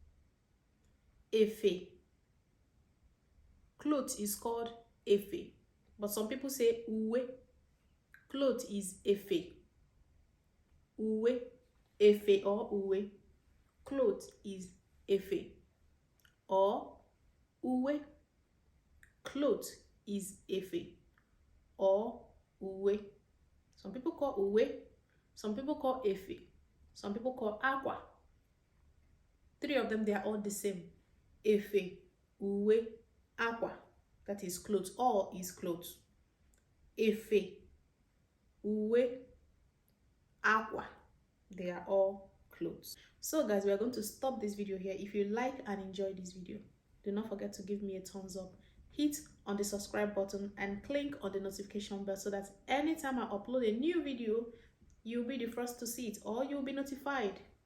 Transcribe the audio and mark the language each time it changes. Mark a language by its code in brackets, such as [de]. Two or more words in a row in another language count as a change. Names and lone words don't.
[en] Efe. Clothes is called efe. But some people say uwe. Clothes is efe. [ig] Uwe. Efe or uwe. [en] Clothes is efe. Or uwe. Clothes is efe. Or uwe. Some people call uwe. Some people call efe. Some people call aqua. Three of them, they are all the same. [ig] Efe, uwe, [en] aqua. That is clothes. All is clothes. [ig] Efe, uwe, [en] aqua. They are all clothes. clothes. So guys, we are going to stop this video here. If you like and enjoy this video, do not forget to give me a thumbs up, hit on the subscribe button and click on the notification bell so that anytime I upload a new video, you'll be the first to see it or you'll be notified.